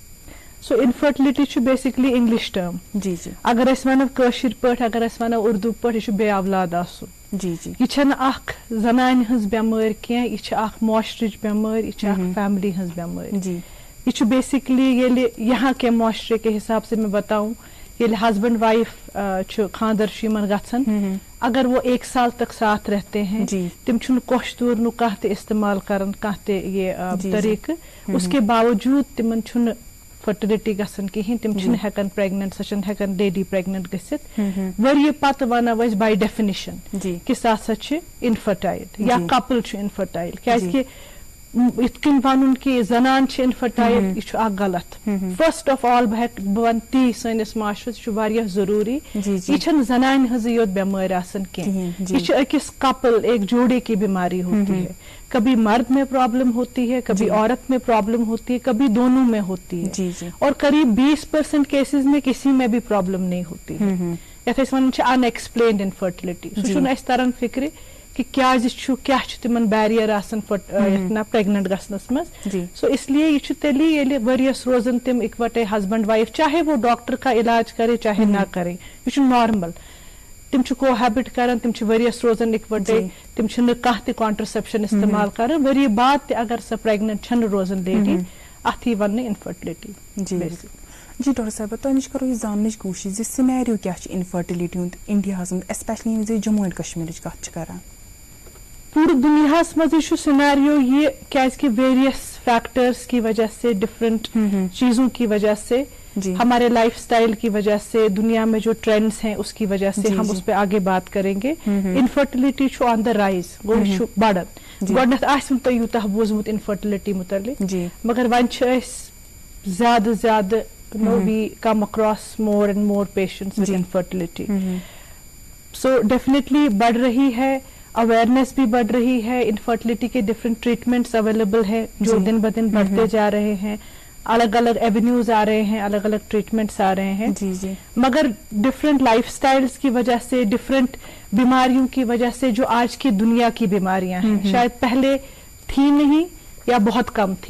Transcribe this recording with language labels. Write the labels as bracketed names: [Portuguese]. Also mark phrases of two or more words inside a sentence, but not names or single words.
[Kashmiri] سو انفرٹلٹی چھُ بیسکلی [English] English term. [Urdu] جی جی [Kashmiri] اگر أسۍ ونو کٲشِر پٲٹھۍ اگر أسۍ ونو اردوٗ پٲٹھۍ یہِ چھُ بے اولاد آسُن. [Urdu] جی جی [Kashmiri] یہ چھنہٕ اکھ زنانہِ ہٕنٛز بٮ۪مٲرۍ کینٛہہ یہِ چھِ اکھ معاشرٕچ بٮ۪مٲرۍ یہِ چھِ اکھ فیملی ہٕنٛز بٮ۪مٲرۍ. [Urdu] جی [Kashmiri] یہ چھُ بیسکلی ییٚلہِ [Urdu] یہاں کے معاشرے کے حساب سے میں بتاؤں [Kashmiri] ییٚلہِ [English] husband wife [Kashmiri] چھُ خاندر چھُ یِمن گژھان اگر [Urdu] وہ 1 سال تک ساتھ رہتے ہیں [Kashmiri] تِم چھُنہٕ کوٚش دوٗرنُک کانٛہہ تہِ استعمال کران کانٛہہ تہِ یہِ طریٖقہٕ [Urdu] اس کے باوجوٗد [Kashmiri] تِمن چھُنہٕ فرٹلٹی گژھان کہیٖنۍ تِم چھِنہٕ ہٮ۪کان پریگننٹ سۄ چھنہٕ ہٮ۪کان [English] lady pregnant [Kashmiri] گٔژھِتھ. ؤرۍ یہِ پتہٕ ونو أسۍ [English] by definition [Kashmiri] کہِ سۄ ہسا چھِ انفرٹایل یا کپل چھُ انفرٹایل. کیازِ کہِ یِتھ کٔنۍ ونُن کہِ زنان چھِ انفرٹایل یہِ چھُ اکھ غلط. [English] first of all [Kashmiri] بہٕ ونہٕ تی سٲنِس معاشرس یہِ چھُ واریاہ ضروٗری یہِ چھنہٕ زنانہِ ہٕنٛزٕے یوت بٮ۪مٲرۍ آسان کینٛہہ یہِ چھِ أکِس کپل [Urdu] ایک جوڑے کی بیماری ہوتی ہے. کبھی مرد میں پرابلم ہوتی ہے کبھی عورت میں پرابلم ہوتی ہے کبھی دونوں میں ہوتی ہے اور قریب 20% کیسز میں کسی میں بھی پرابلم نہیں ہوتی ہے. [Kashmiri] یتھ أسۍ ونان چھِ [English] unexplained infertility [Kashmiri] سُہ چھُنہٕ اَسہِ تران فکرِ کہ کیازِ چھُ کیاہ چھُ تِمن بیریر آسان پریگننٹ گژھنس منٛز. [Urdu] سو اس لیے [Kashmiri] یہ چھُ تیٚلہِ ییٚلہِ ؤرۍیس روزن تِم اِکوٹے [English] husband wife [Urdu] چاہے وہ ڈاکٹر کا علاج کرے چاہے نہ کرے [Kashmiri] یہ چھُ نارمل. تِم چھِ کوہیبٹ کران تِم چھِ ؤرۍیس روزان اِکوٹے تِم چھِنہٕ کانٛہہ تہِ کانٹرسپشن استعمال کران ؤری بعد تہِ اگر سۄ پریگننٹ چھنہٕ روزان لیڈی اتھ یی وننہٕ انفرٹلٹی. جی ڈاکٹر صاحبہ تۄہہِ نِش کرو یہِ زاننٕچ کوٗشش زِ سِنیریو کیاہ چھُ انفرٹلٹی ہُنٛد انڈیاہس منٛز ایسپیشلی ییٚمہِ وِزِ جموں اینڈ کشمیٖرٕچ کتھ چھِ کران. پوٗرٕ دُنیاہس منٛز یہِ چھُ سِنیریو یہِ کیازِ کہِ [English] various factors [Urdu] کی وجہ سے ڈفرنٹ چیزوں کی وجہ سے ہمارے لائف اسٹائل کی وجہ سے دنیا میں جو ٹرینڈس ہیں اس کی وجہ سے ہم اس پہ آگے بات کریں گے. [Kashmiri] انفرٹلٹی چھُ [English] on the rise [Kashmiri] گوٚو یہِ چھُ بڑان. گۄڈٕنٮ۪تھ آسہِ نہٕ تۄہہِ یوٗتاہ بوٗزمُت انفرٹلٹی مُتعلِق مگر وۄنۍ چھِ أسۍ زیادٕ زیادٕ [English] we come across more and more patients with infertility. [Urdu] سو ڈیفینیٹلی بڑھ رہی ہے اویئرنیس بھی بڑھ رہی ہے. انفرٹلٹی کے [English] different treatments [Urdu] اویلیبل ہے جو دن بدن بڑھتے جا رہے ہیں. الگ الگ ایونیوز آ رہے ہیں الگ الگ ٹریٹمنٹس آ رہے ہیں مگر [English] different lifestyles [Urdu] کی وجہ سے ڈفرینٹ بیماریوں کی وجہ سے جو آج کی دنیا کی بیماریاں ہیں شاید پہلے تھی نہیں یا بہت کم تھی.